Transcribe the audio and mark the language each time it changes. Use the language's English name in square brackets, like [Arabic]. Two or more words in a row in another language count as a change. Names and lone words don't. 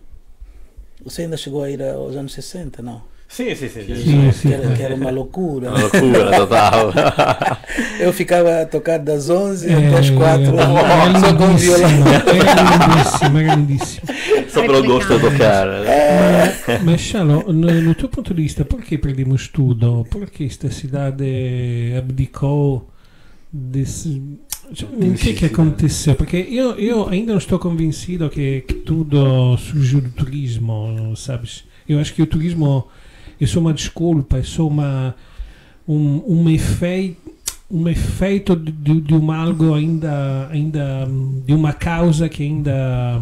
[Portuguese] Você ainda chegou a ir aos anos 60, não? Sim. Que era uma loucura. Uma loucura total. Eu ficava a tocar das 11 até as 4, só com violão. Era lindíssimo. Só pelo gosto de tocar. [Italian] Mas Charlo, no tuo punto di vista, perché [Portuguese] perdemos tudo? Perché esta cidade abdicou desse... O que aconteceu? Porque eu ainda não estou convencido que tudo surgiu do turismo, sabes? Eu acho que o turismo é só uma desculpa, é só um efeito de algo ainda de uma causa que ainda...